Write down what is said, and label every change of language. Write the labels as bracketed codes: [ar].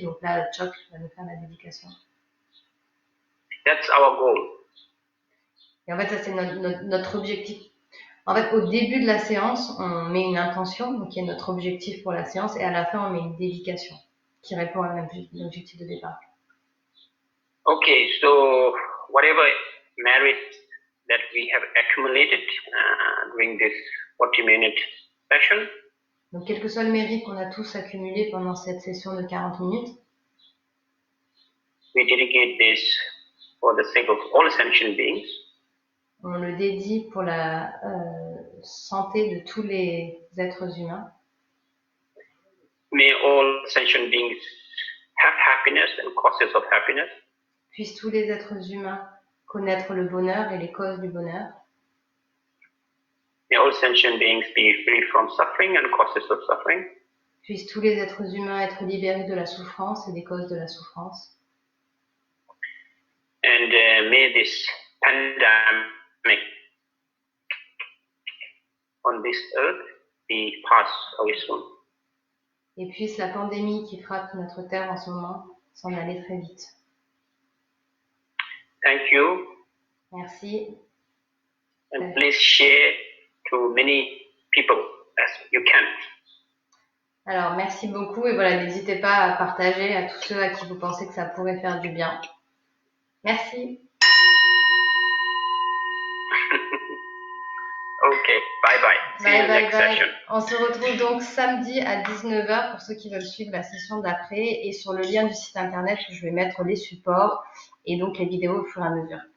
[fr] Donc là, Choc va nous faire la dédication. [en] That's our goal. [fr] Et en fait, ça, c'est notre objectif. En fait, au début de la séance, on met une intention, donc qui est notre objectif pour la séance, et à la fin, on met une dédication qui répond à l'objectif de départ. [en] Okay, so whatever merit that we have accumulated during this 40-minute session, [fr] donc, quel que soit le mérite qu'on a tous accumulé pendant cette session de 40 minutes, [en] we dedicate this for the sake of all sentient beings. [fr] On le dédie pour la santé de tous les êtres humains. [en] May all sentient beings have happiness and causes of happiness. [fr] Puissent tous les êtres humains connaître le bonheur et les causes du bonheur. [en] May all sentient beings be free from suffering and causes of suffering. [fr] Puissent tous les êtres humains être libérés de la souffrance et des causes de la souffrance. [en] And may this pandemic on this earth be passed away soon. [fr] Et puisse la pandémie qui frappe notre terre en ce moment s'en aller très vite. [en] Thank you. [fr] Merci. [en] And please share to many people as you can. [fr] Alors, merci beaucoup et voilà, n'hésitez pas à partager à tous ceux à qui vous pensez que ça pourrait faire du bien. Merci. [en] Okay, bye bye. See you next session. [fr] On se retrouve donc samedi à 19h pour ceux qui veulent suivre la session d'après et sur le lien du site internet où je vais mettre les supports et donc les vidéos au fur et à mesure.